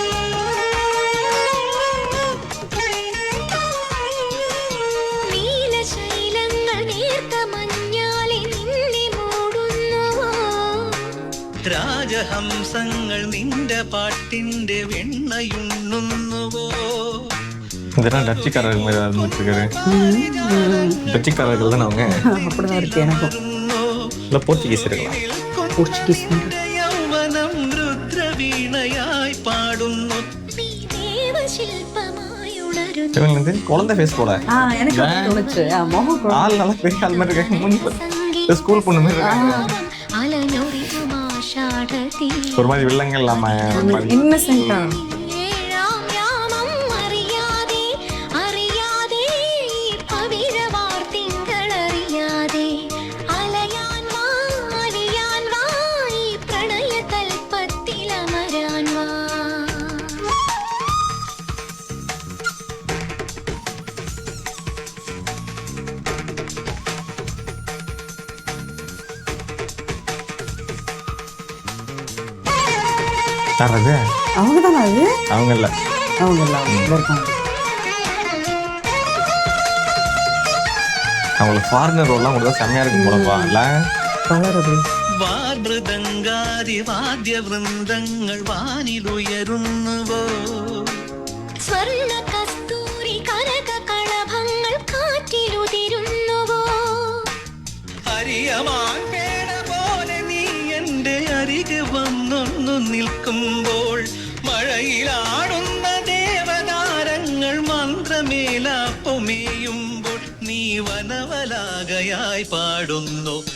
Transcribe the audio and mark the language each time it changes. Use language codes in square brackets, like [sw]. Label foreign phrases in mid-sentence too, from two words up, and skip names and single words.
[ml] നീലശ മഞ്ഞാലെ നിന്നെ മൂടുന്നുവോ രാജഹംസങ്ങൾ നിന്റെ പാട്ടിന്റെ വെണ്ണയുണ്ണുന്നുവോ [ta] இதெல்லாம் டச்சுக்காரர்கள் மாதிரி இருந்துருக்காரு. டச்சுக்காரர்கள் தானே அவங்க. அப்படிதான் இருக்கு எனக்கும். இல்லை போர்ச்சுகீஸ் இருக்கலாம். போர்ச்சுகீஸ் [ml] യൗവനം രുദ്രവീണയായി പാടുന്നു ദേവശില്പമായുണരുന്നു [ta] இவங்க வந்து குழந்தை ஃபேஸ் போல எனக்கு அப்படி தோணுச்சு. முகம் ஆள் நல்லா பெரிய ஆள் மாதிரி இருக்காங்க. முன்பு ஸ்கூல் பொண்ணு மாதிரி இருக்காங்க. [ml] അലഞ്ഞൊറിയുമാഷാഢത്തി [ta] ஒரு மாதிரி வில்லங்க இல்லாம இன்னசென்ட்டா. [ml] ഏഴാം യാമം അറിയാതെ അറിയാതെ പവിഴവാർ തിങ്കളറിയാതെ അലയാൻ വാ അലിയാൻ വാ ഈ പ്രണയതൽപ്പത്തിലമരാൻ വാ [ta] தர்றது அவங்க தானே அது? அவங்க இல்லை. அவங்க எல்லாம் இருக்காங்க. அவங்களுக்கு ஃபாரினர் ரோல்லாம் கொடுத்தா செம்மையா இருக்கும் போலப்பா இல்லை. வளருது. [ml] വാർമൃദംഗാരി വാദ്യവൃന്ദങ്ങൾ വാനിലുയരുന്നുവോ സ്വർണ്ണ കസ്തൂരി കനക കളഭങ്ങൾ കാറ്റിലുതിരുന്നുവോ ഹരിയമാൻ പേട പോലെ നീ എൻ്റെ അരികെ വന്നൊന്നു നിൽക്കുമ്പോൾ മഴയിലാടുന്ന ദേവതാരങ്ങൾ മന്ത്രമേലാപ്പൊമേയുമ്പോൾ നീ വനവലാകയായി പാടുന്നു